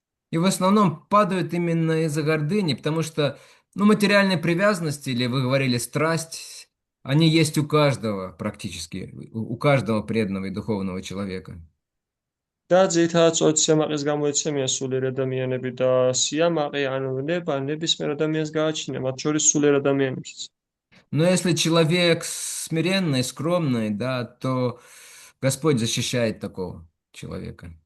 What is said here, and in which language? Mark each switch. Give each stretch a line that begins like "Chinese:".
Russian: И в основном падают именно из-за гордыни, потому что, ну, материальные привязанности, или вы говорили страсть, они есть у каждого практически, у каждого преданного и духовного человека.
Georgian: და ძირითადად წოც სიამაყეს გამოეცემიან სულიერ ადამიანები და სიამაყე ანუ ნება ნებისმიერ ადამიანს გააჩნია, მათ შორის სულიერ ადამიანებსაც.
Russian: Но если человек смиренный, скромный, да, то Господь защищает такого человека.